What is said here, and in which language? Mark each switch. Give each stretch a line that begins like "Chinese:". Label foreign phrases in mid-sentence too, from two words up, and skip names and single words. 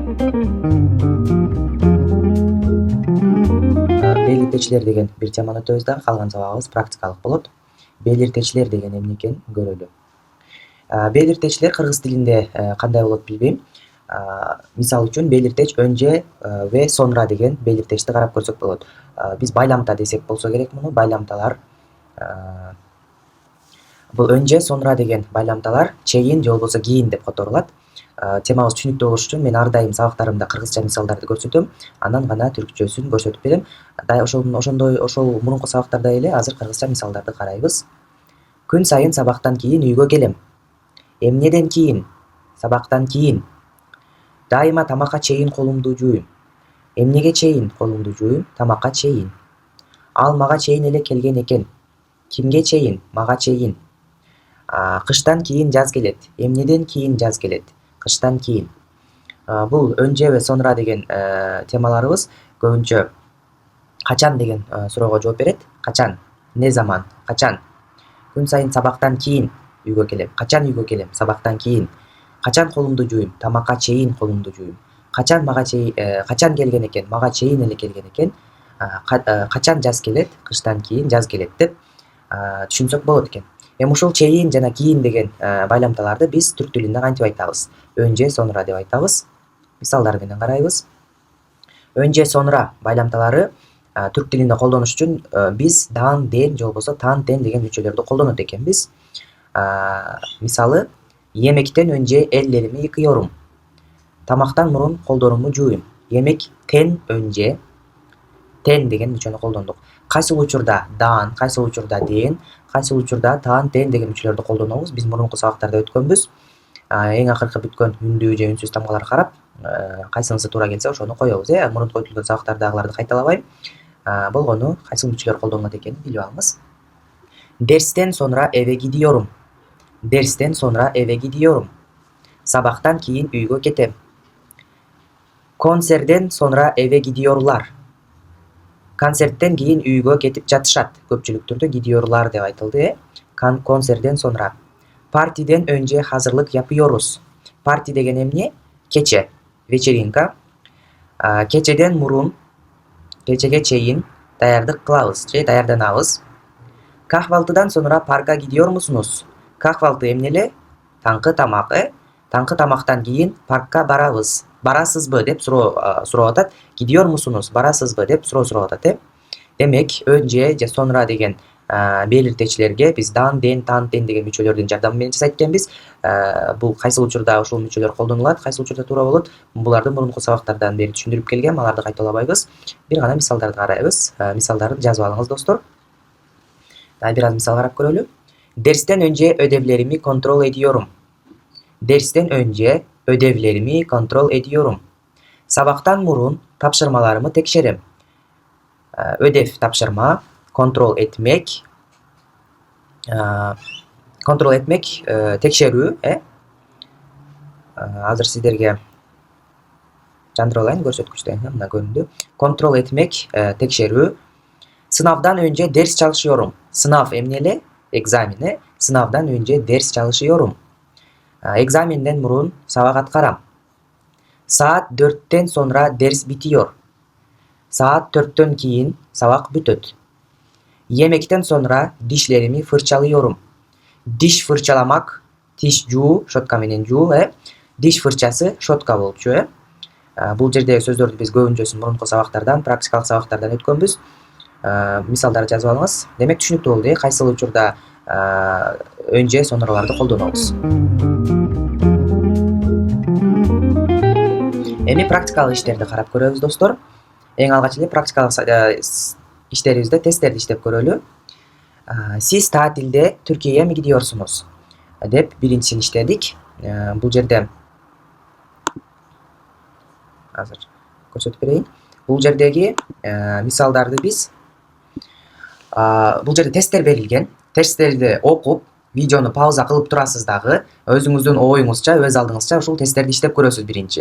Kyrgyz: Белгиртечилер деген бир теманы өтөбүз да, калган сабагыбыз практикалык болот. Белгиртечилер деген эмне экенин көрөлү. Белгиртечилер кыргыз тилинде кандай болот билбейм. Мисал үчүн белгиртеч
Turkish: önce ve sonra
Kyrgyz: деген белгиртечти карап көрсөк болот. Биз байламта десек болсо керек муну. Байламталар бул
Turkish: önce sonra
Kyrgyz: деген байламталар чейин же болбосо кийин деп которулат. Темабыз түшүнүктүү болуш үчүн мен ар дайым сабактарымда кыргызча мисалдарды көрсөтөм, анан гана түркчөсүн көрсөтүп берем. Ошол мурунку сабактарда эле азыр кыргызча мисалдарды карайбыз. Күн сайын сабактан кийин үйгө келем. Эмнеден кийин? Сабактан кийин. Дайыма тамакка чейин колумду жууйм. Эмнеге чейин колумду жууйм? Тамакка чейин. Ал мага чейин эле келген экен. Кимге чейин? Мага чейин. Кыштан кийин жаз келет. Эмнеден кийин жаз келет? Кыштан кийин. Бул
Turkish: önce ve sonra
Kyrgyz: деген темаларыбыз көбүнчө качан деген суроого жооп берет. Качан?
Turkish: Ne zaman?
Kyrgyz: Качан? Күн сайын сабактан кийин үйгө келем. Качан үйгө келем? Сабактан кийин. Качан колумду жууйм? Тамакка чейин колумду жууйм. Качан мага чейин качан келген экен? Мага чейин эле келген экен. Качан жаз келет? Кыштан кийин жаз келет деп түшүнсөк болот экен. Ушул чейин жана кийин деген байламталарды биз түрк тилинде кантип айтабыз?
Turkish: Önce sonra
Kyrgyz: деп айтабыз. Мисалдар менен карайбыз.
Turkish: Önce sonra
Kyrgyz: байламталары түрк тилинде колдонуш үчүн биз дан, ден же болбосо тан, тен деген мүчөлөрдү колдонот экенбиз. Мисалы,
Turkish: yemekten önce ellerimi yıkıyorum.
Kyrgyz: Тамактан мурун колдорумду жууйм.
Turkish: Yemekten önce
Kyrgyz: ten деген мүчөнү колдондук. Кайсыл учурда дан, кайсыл учурда ден, кайсыл учурда тан, тен деген мүчөлөрдү колдонобуз. Биз мурунку сабактарда өткөнбүз. Эң акыркы бүткөн үндүү же үнсүз тамгалар карап, кайсынысы туура келсе ошону коебуз. Мурунку өтүлгөн сабактардагыларды кайталабайм. Болгону кайсыл мүчөлөр колдонулат экенин билип алыңыз.
Turkish: Dersten sonra eve gidiyorum. Dersten sonra eve gidiyorum.
Kyrgyz: Сабахтан кийин үйгө кетем.
Turkish: Konserden sonra eve gidiyorlar.
Kyrgyz: Концерттен кийин үйгө кетип жатышат. Көпчүлүк түрдө gidiyorlar деп айтылды.
Turkish: Konserden sonra. Partiden önce hazırlık yapıyoruz.
Kyrgyz: Parti деген эмне? Кече. Вечеринка. Кечеден мурун, кечеге чейин даярдык кылабыз же даярданабыз.
Turkish: Kahvaltıdan sonra parka gidiyor musunuz?
Kyrgyz: Kahvaltı эмне эле? Таңкы тамак. Таңкы тамактан кийин паркка барабыз. Барасызбы деп суроо атат.
Turkish: Gidiyor musunuz?
Kyrgyz: Барасызбы деп суроо атат. Демек, önce же sonra деген белгиртечилерге биз дан, ден, тан, тен деген мүчөлөрдүн жардамы менен жасайт экенбиз. Бул кайсыл учурда ушул мүчөлөр колдонулат, кайсыл учурда туура болот? Буларды мурунку сабактардан бери түшүндүрүп келгем, аларды кайталабайбыз. Бир гана мисалдарды карайбыз. Мисалдарды жазып алыңыз достор. Бир аз мисал карап көрөлү.
Turkish: Dersten önce ödevlerimi kontrol ediyorum. Dersten önce ödevlerimi kontrol ediyorum.
Kyrgyz: Сабактан мурун тапшырмаларымы текшерим.
Turkish: Ödev tapşırma, kontrol etmek,
Kyrgyz: tekşerүү. Азыр сиздерге жандырып алайын көрсөткүчтө. Мына көрүндү.
Turkish: Kontrol etmek,
Kyrgyz: tekşerүү.
Turkish: Sınavdan önce ders çalışıyorum.
Kyrgyz: Sınav эмне эле? Экзамени.
Turkish: Sınavdan önce ders çalışıyorum.
Kyrgyz: Экзаменден мурун сабак аткарам.
Turkish: Saat 4'ten sonra ders bitiyor.
Kyrgyz: Саат 4төн кийин сабак бүтөт.
Turkish: Yemekten sonra dişlerimi fırçalıyorum. Diş fırçalamak,
Kyrgyz: тиш жуу, шётка менен жуу.
Turkish: Diş fırçası
Kyrgyz: шётка болчу. Бул жердеги сөздөрдү биз көбүнчөсүн мурунку сабактардан, практикалык сабактардан өткөнбүз. Мисалдарды жазып алыңыз. Демек түшүнүктүү болду. Кайсыл учурда önce sonrаларды колдонобуз. Эми практикалык иштерди карап көрөбүз достор. Эң алгач эле практикалык иштерибизде тесттерди иштеп көрөлү.
Turkish: Siz tatilde Türkiye'ye mi gidiyorsunuz?
Kyrgyz: Деп биринчисин иштедик. бул жерде азыр көрсөтүп берейин. Бул жердеги мисалдарды биз бул жерде тесттер берилген. Тесттерди окуп, видеону пауза кылып турасыз дагы, өзүңүздүн оюңузча, өз алдыңызча ушул тесттерди иштеп көрөсүз биринчи.